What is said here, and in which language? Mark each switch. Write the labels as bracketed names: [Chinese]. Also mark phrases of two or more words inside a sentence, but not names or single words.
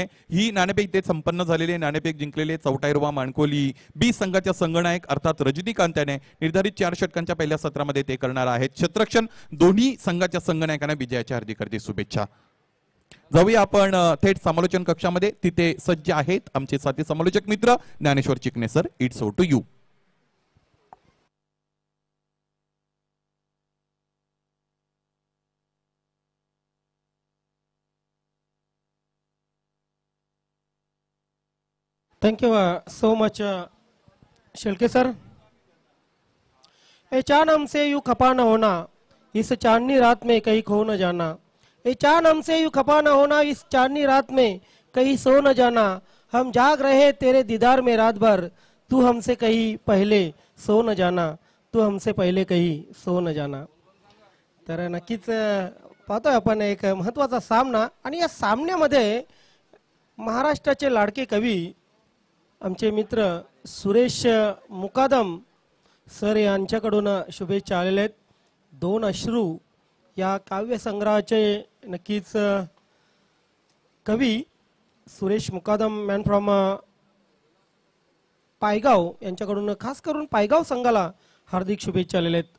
[Marathi] ही नाणेफेक ते संपन्न झालेले नाणेफेक जिंकलेले चौटा हिरवा माणकोली बी संघाच्या संघनायक अर्थात रजनीकांत याने निर्धारित 4 षटकांच्या पहिल्या सत्रामध्ये ते करणार आहेत क्षेत्ररक्षण. दोन्ही संघाच्या संघनायकांना विजयाच्या हार्दिक हार्दिक शुभेच्छा. जाऊया आपण थेट समालोचन कक्षामध्ये. तिथे सज्ज आहेत आमचे साथी समालोचक मित्र ज्ञानेश्वर चिकणे सर. [English] It's over to you. Thank you so much, [Marathi] शिल्के सर. [Hindi] ए चांद हमसे यूं खपा न होना, इस चांदनी रात में कहीं खो न जाना. ए चांद हमसे यूं खपा न होना, इस चांदनी रात में कहीं सो न जाना. हम जाग रहे तेरे दीदार में रात भर, तू हमसे कहीं पहले सो न जाना. तू हमसे पहले कहीं सो न जाना. [Marathi] तर नक्कीच पाहतोय आपण एक महत्वाचा सामना, आणि या सामन्यामध्ये महाराष्ट्राचे लाडके कवी आमचे मित्र सुरेश मुकादम सर यांच्याकडून शुभेच्छा आलेल्या आहेत. 2 अश्रू या काव्यसंग्रहाचे नक्कीच कवी सुरेश मुकादम [English] man from [Marathi] पायगाव यांच्याकडून खास करून पायगाव संघाला हार्दिक शुभेच्छा आलेल्या आहेत.